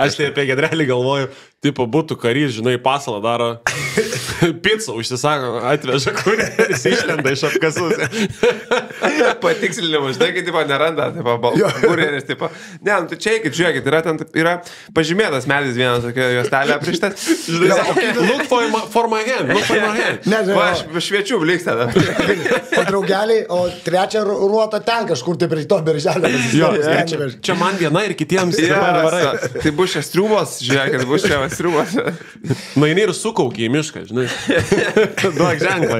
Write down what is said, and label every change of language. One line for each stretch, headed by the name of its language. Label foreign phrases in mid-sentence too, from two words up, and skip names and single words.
Lithuanian: Aš tai apie Giedrelį galvoju, tipo, būtų karys, žinai, pasalą daro, pizzą užsisako, atveža kurjeris, išlenda iš apkasus. Patikslinimo, žinai, kai, tipo, neranda, tipo, kurjeris, tipo, ne, nu, tai čia eikit, žiūrėkit, yra pažymėtas medis vienas, tokia juostelė aprištas.
English: Look for my hand.
Lithuanian: Va, aš šviečiu blikstą. O draugeliai, o trečią ruotą ten kažkur tai prie to berželio. Čia man viena ir kitiems. Tai bus čia striubos, žiūrėkit, bus čia striubos. Nueini ir sukauki į mišką, žinai. Duok ženklą.